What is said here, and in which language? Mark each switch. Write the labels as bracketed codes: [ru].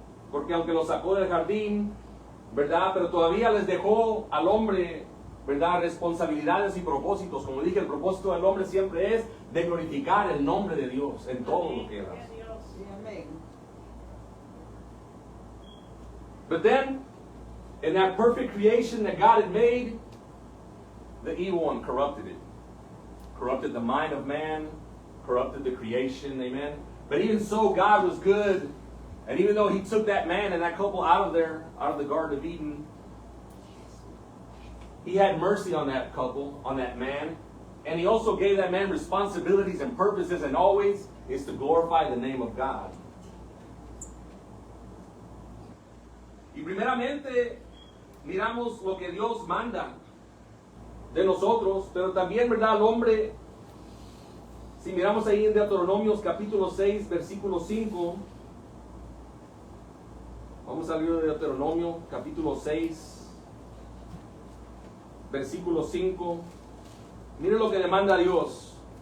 [es] Porque aunque los sacó del jardín, ¿verdad? Pero todavía les dejó al hombre, ¿verdad? Responsabilidades y propósitos. Como dije, el propósito del hombre siempre es de glorificar el nombre de Dios en todo lo que hace. [en] But then, in that perfect creation that God had made, the evil one corrupted it. Corrupted the mind of man, corrupted the creation, amen. But even so, God was good. And even though he took that man and that couple out of the Garden of Eden, he had mercy on that couple, on that man. And he also gave that man responsibilities and purposes, and always is to glorify the name of God. [es] Y primeramente, miramos lo que Dios manda de nosotros, pero también, ¿verdad? Al hombre, si miramos ahí en Deuteronomios capítulo 6, versículo 5, vamos al libro de Deuteronomio capítulo 6, versículo 5, mire lo que demanda Dios.